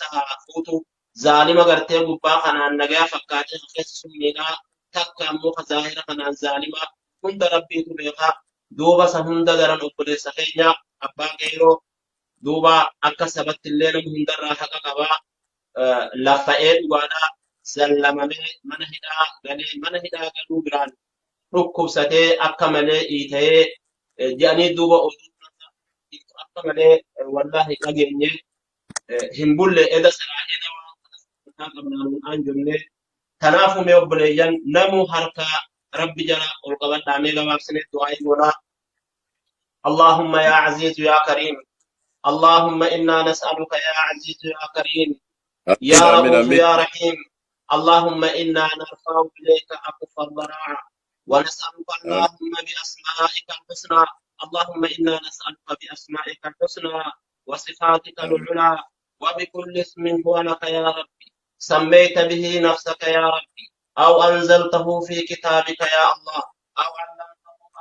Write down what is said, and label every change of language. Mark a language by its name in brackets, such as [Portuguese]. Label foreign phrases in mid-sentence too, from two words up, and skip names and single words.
[Oromo] haa fuutu zaalima gartee gubbaa kanaan nagaa fakkaatee keessa summiidhaa takka ammoo ka zaahira kanaan zaalima hunda rabbiitu beekaa duuba san hunda garan obboleessa keenya abbaa qeeroo duuba akka sabatti illee nama hundarraa haqa qabaa laffa'ee dhugaadhaa sallamamee mana hidhaa galuu biraan dhukkubsatee akka malee dhiita'ee jedhanii duuba akka malee wallaahi dhageenye hin bulle eda saraa eda waan kana qabnaan aan jenne kanaafuu mee obboleeyyan namuu harka rabbi jala ol qabadhaa mee gabaabsinee du'aa'ii goonaa [Arabic] اللهم يا عزيز يا كريم اللهم إنا نسألك يا عزيز يا كريم يا رؤوف يا رحيم اللهم إنا نرفع إليك أكف الضراعة ونسألك اللهم بأسمائك الحسنى اللهم إنا نسألك بأسمائك الحسنى وصفاتك العلى وبكل اسم هو لك يا ربي سميت به نفسك يا ربي أو أنزلته في كتابك يا الله أو علمته